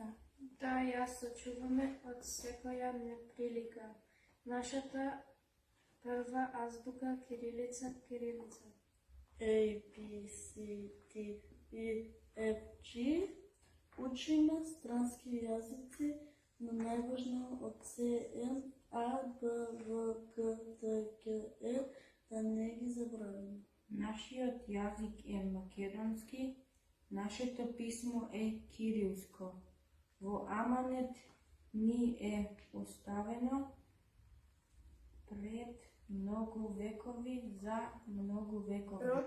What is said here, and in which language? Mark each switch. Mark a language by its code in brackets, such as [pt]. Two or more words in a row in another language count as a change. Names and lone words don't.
[mk] Да ја сочуваме од секоја неприлика. Нашата прва азбука кирилица, кирилица. [en] A, B, C, D, E, F, G. [mk] Учиме странски јазици, но најважно од C, M, A, B, V, K, T, G, E, да не ги забравим. Нашиот јазик е македонски, нашето писмо е кирилско. Во аманет ни е оставено пред многу векови за многу векови.